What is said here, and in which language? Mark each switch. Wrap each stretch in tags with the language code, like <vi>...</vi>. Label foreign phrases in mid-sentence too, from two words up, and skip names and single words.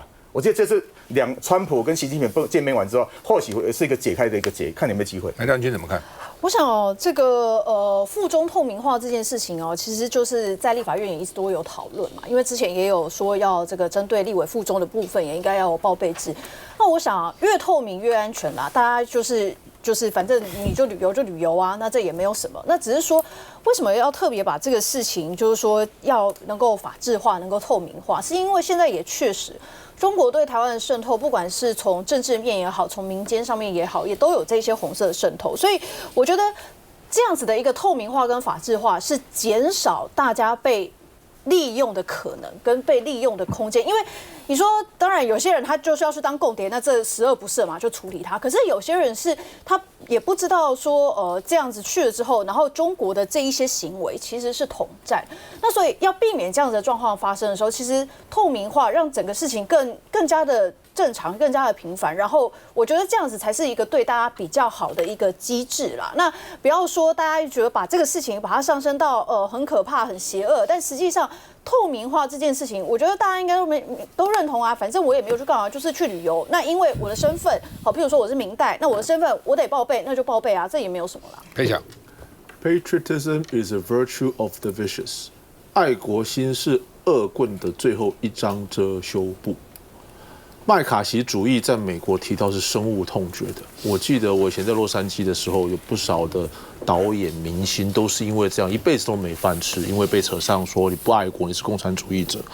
<zh>我覺得這是川普跟習近平見面完之後，或許會是一個解開的一個結，看你有沒有機會。梁君怎麼看？我想這個附中透明化這件事情其實就是在立法院也一直都有討論嘛，因為之前也有說要這個針對立委附中的部分也應該要有報備制。那我想越透明越安全啦，大家就是反正你就旅遊啊，那這也沒有什麼。那只是說為什麼要特別把這個事情就是說要能夠法制化、能夠透明化，是因為現在也確實。中國對台灣的滲透，不管是從政治面也好，從民間上面也好，也都有這些紅色的滲透。所以我覺得這樣子的一個透明化跟法制化，是減少大家被利用的可能跟被利用的空間。因為你說，當然有些人他就是要去當共諜，那這十惡不赦嘛，就處理他。可是有些人是他也不知道說，這樣子去了之後，然後中國的這一些行為其實是統戰。那所以要避免這樣子的狀況發生的時候，其實透明化讓整個事情更加的正常，更加的平凡。然後我覺得這樣子才是一個對大家比较好的一個机制啦。那不要說大家覺得把这個事情把它上升到很可怕、很邪惡，但實際上透明化這件事情，我覺得大家應該都認同啊。反正我也沒有去幹嘛，就是去旅遊。那因為我的身份，好，譬如說我是明代，那我的身份我得報備，那就報備啊，這也沒有什麼啦。可以講</zh> <en>，Patriotism is a virtue of the vicious。</en> <zh>愛國心是惡棍的最後一張遮羞布。麥卡錫主義在美國提到是深惡痛絕的。我記得我以前在洛杉磯的時候，有不少的導演明星都是因為這樣一輩子都沒飯吃，因為被扯上說你不愛國，你是共產主義者。</zh>